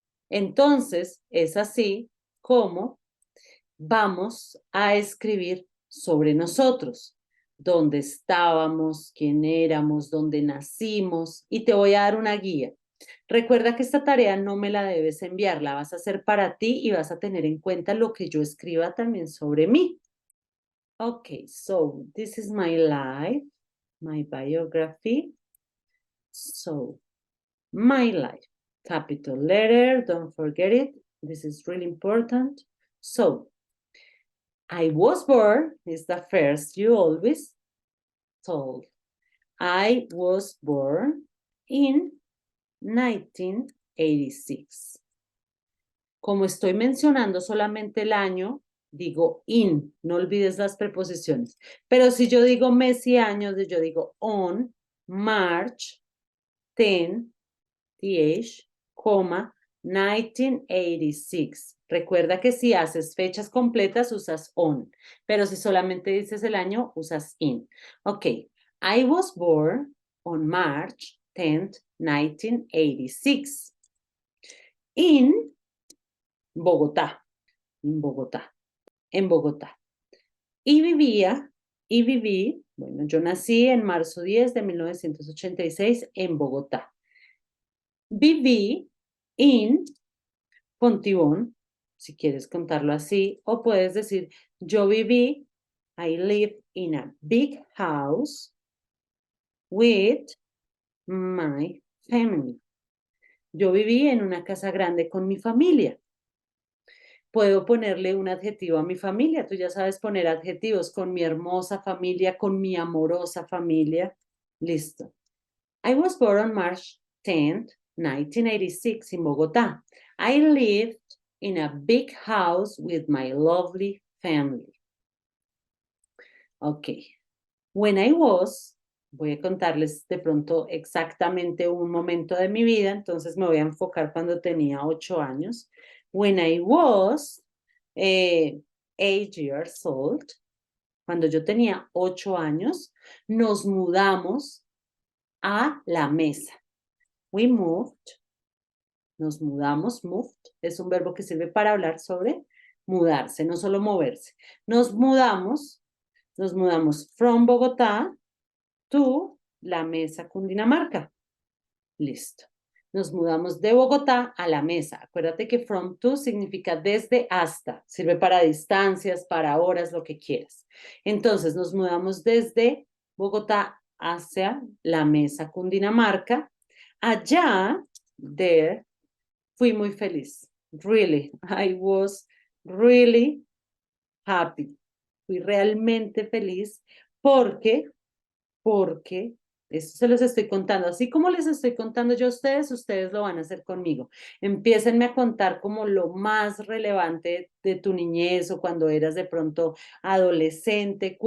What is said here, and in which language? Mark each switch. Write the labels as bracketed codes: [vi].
[es] Entonces, es así como vamos a escribir sobre nosotros, dónde estábamos, quién éramos, dónde nacimos, y te voy a dar una guía. Recuerda que esta tarea no me la debes enviar, la vas a hacer para ti y vas a tener en cuenta lo que yo escriba también sobre mí. [en] Okay, so this is my life, my biography. So, my life, capital letter, don't forget it. This is really important. So, I was born is the first you always told. I was born in 1986. [es] Como estoy mencionando solamente el año, digo in, no olvides las preposiciones. Pero si yo digo mes y años, yo digo [en] on March 10, th, 1986. [es] Recuerda que si haces fechas completas usas on, pero si solamente dices el año usas in. [en] Ok, I was born on March 10th, 1986 in Bogotá, [es] en Bogotá, en Bogotá. Y viví, bueno, yo nací en marzo 10 de 1986 en Bogotá. Viví en Fontibón, si quieres contarlo así, o puedes decir, yo viví, [en] I lived in a big house with my family. [es] Yo viví en una casa grande con mi familia. Puedo ponerle un adjetivo a mi familia. Tú ya sabes poner adjetivos con mi hermosa familia, con mi amorosa familia. Listo. [en] I was born on March 10th, 1986 in Bogotá. I lived in a big house with my lovely family. Ok. When I was, [es] voy a contarles de pronto exactamente un momento de mi vida, entonces me voy a enfocar cuando tenía 8 años. [en] When I was 8 years old, [es] cuando yo tenía 8 años, nos mudamos a la mesa. [en] We moved, [es] nos mudamos, moved, es un verbo que sirve para hablar sobre mudarse, no solo moverse. Nos mudamos from Bogotá to la mesa Cundinamarca. Listo. Nos mudamos de Bogotá a la mesa. Acuérdate que from to significa desde hasta. Sirve para distancias, para horas, lo que quieras. Entonces, nos mudamos desde Bogotá hacia la mesa Cundinamarca. Allá, there, fui muy feliz. [en] Really, I was really happy. [es] Fui realmente feliz porque eso se los estoy contando. Así como les estoy contando yo a ustedes, ustedes lo van a hacer conmigo. Empiécenme a contar como lo más relevante de tu niñez o cuando eras de pronto adolescente.